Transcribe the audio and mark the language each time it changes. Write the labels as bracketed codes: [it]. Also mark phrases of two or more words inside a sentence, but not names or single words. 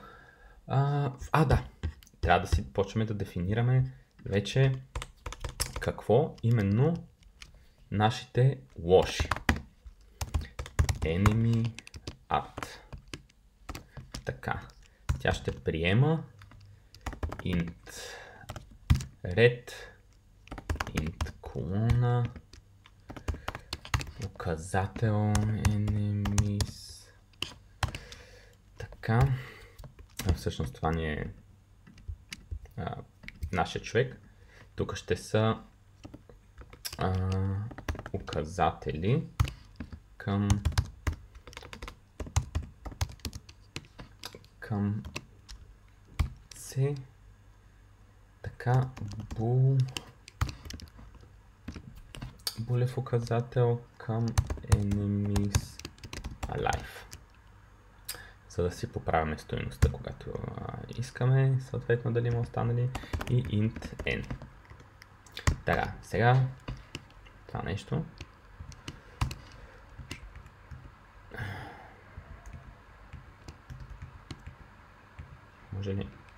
[bg] Да, трябва да си почваме да дефинираме вече какво именно нашите лоши. [en] Enemy add. [bg] Така, тя ще приема [en] int red, [bg] int колона, указател enemies. Така, всъщност това ни е нашия човек. Тук ще са указатели към C, така, булев указател към [en] enemies alive, [bg] за да си поправяме стойността, когато искаме, съответно дали има останали, и int n. Така, сега това нещо. Може ли?